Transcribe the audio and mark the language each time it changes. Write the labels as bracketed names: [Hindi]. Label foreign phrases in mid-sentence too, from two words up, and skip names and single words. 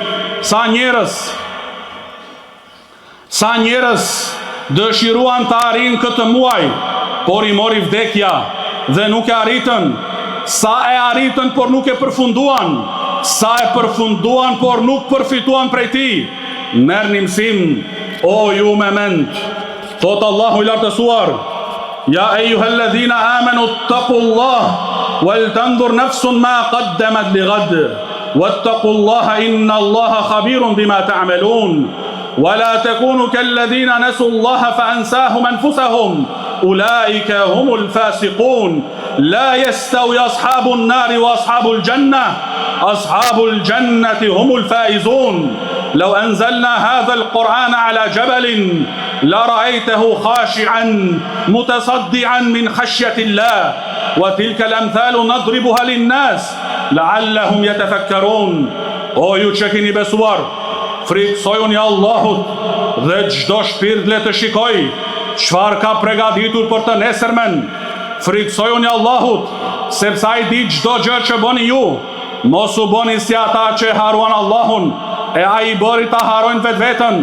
[Albanian] Sa njerëz dëshiruan të arrijnë këtë muaj, por i mori vdekja dhe nuk e arritën. Sa e arritën, por nuk e përfunduan. Sa e përfunduan, por nuk përfituan prej tij. Merrni mësim, o ju me mend. Thot Allahu i lartësuar: [Arabic] يا أيها الذين آمنوا اتقوا الله ولتنظر نفس ما قدمت لغد واتقوا الله إن الله خبير بما تعملون ولا تكونوا كالذين نسوا الله فأنساهم أنفسهم أولئك هم الفاسقون لا يستوي أصحاب النار وأصحاب الجنة هم الفائزون. لو أنزلنا هذا القرآن على جبل لرأيته خاشعا متصدعا من خشية الله وتلك الأمثال نضربها للناس لعلهم يتفكرون. [Albanian] O ju që keni besuar, friksojuni Allahut dhe çdo shpirt le të shikoj çfarë ka përgatitur për të nesërmen. Friksojuni Allahut, sepse ai di çdo gjë që bëni ju mos u bëni si ata që haruan Allahun, e ai I bëri ta harojnë vetveten.